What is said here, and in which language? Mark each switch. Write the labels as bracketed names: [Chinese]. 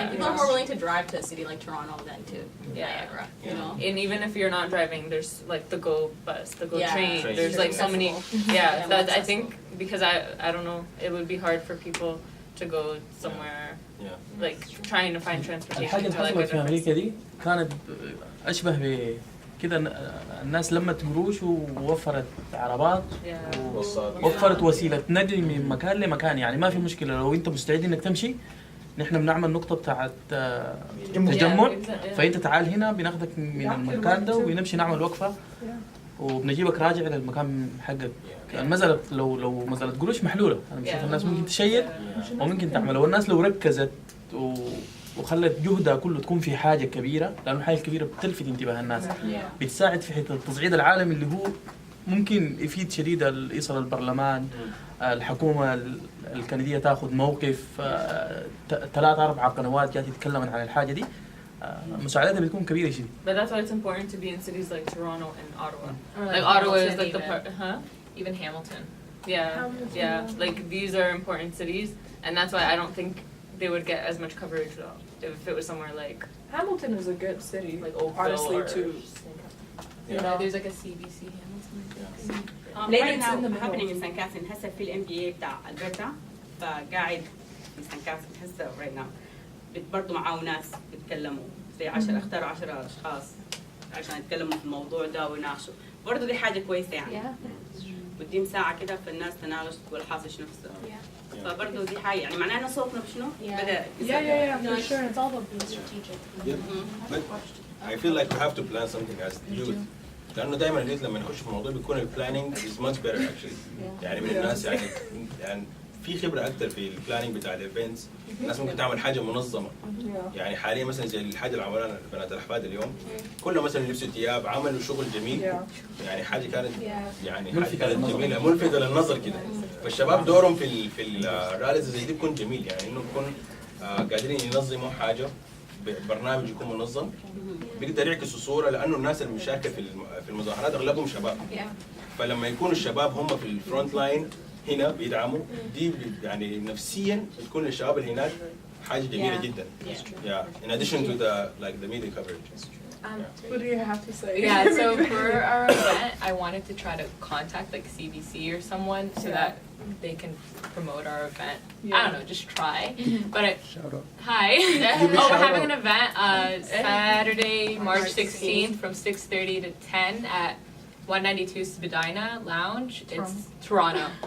[English] And people are more willing to drive to a city like Toronto than to Niagara. You know. And even if you're not driving, there's like the Go bus, the Go train. Train. There's like so many. Accessible. Yeah. That I think because I don't know, it would be hard for people to go somewhere. Like trying to find transportation. [Arabic] الحاجة اللي [English] to, like, [Arabic] حصلت [English] a [Arabic] في أمريكا دي كانت أشبه بكده الناس لمت قروش ووفرت عربات ووفرت وسيلة نقل من مكان لمكان يعني ما في مشكلة لو أنت مستعد إنك تمشي نحن بنعمل نقطة بتاعت تجمع فأنت تعال هنا بناخدك من المكان ده ونمشي نعمل وقفة وبنجيبك راجع للمكان حقك. المسألة لو مسألة قروش محلولة أنا بشوف الناس ممكن تشيد وممكن تعملها والناس لو ركزت وخلت جهدها كله تكون في حاجة كبيرة لأنه الحاجة الكبيرة بتلفت انتباه الناس بتساعد في حتة التصعيد العالمي اللي هو ممكن يفيد شديد يصل البرلمان الحكومة الكندية تاخذ موقف 3-4 قنوات جات يتكلمن عن الحاجة دي مساعدتها بتكون كبيرة شديد. [English] But that's why it's important to be in cities like Toronto and Ottawa. Like Ottawa is Hamilton like the part, Even Hamilton. Yeah, yeah. Like these are important cities, and that's why I don't think they would get as much coverage though if it was somewhere like Hamilton is a good city, like Oakville honestly, or too. You know, there's like a CBC Hamilton. Right now happening in St. [Arabic] Catherine هسه في NBA بتاع ألبرتا فقاعد في St. Catherine هسه right now برضه معاه ناس بيتكلموا زي 10 اختاروا 10 أشخاص عشان يتكلموا في الموضوع ده ويناقشوا برضه دي حاجة كويسة يعني وديم ساعة كده فالناس تناقش تقول حاصل شنو في فبرضه دي حاجة يعني معناها إن صوتنا بشنو بدأ [English] for sure. It's all about being strategic. But I feel like we have to plan something as youth. [Arabic] لأنه دائما اليوث لما نخش في الموضوع بيكون البلانينج is much better actually. يعني من الناس يعني في خبرة أكثر في البلانينج بتاع الايفنتس. الناس ممكن تعمل حاجة منظمة. يعني حاليا مثلا زي الحاجة اللي عملوها بنات الأحفاد اليوم كلهم مثلا لبسوا ثياب عملوا شغل جميل. يعني حاجة كانت يعني حاجة كانت جميلة ملفتة للنظر كده. فالشباب دورهم في الراليز زي دي بيكون جميل يعني إنه بيكون قادرين ينظموا حاجة برنامج يكون منظم بيقدر يعكسوا صورة لأنه الناس المشاركة في المظاهرات أغلبهم شباب. فلما يكونوا الشباب هم في الفرونت لاين هنا بيدعموا دي يعني نفسيا بتكون للشباب اللي هناك حاجة جميلة جدا. [English] Yeah. In addition to the media coverage. What do you have to say? Yeah, so for our event, I wanted to try to contact like CBC or someone so that they can promote our event. I don't know, just try. But Shout out. hi. We're having an event Saturday, March 16th from 6:30 to 10 at 192 Spadina Lounge. It's Toronto.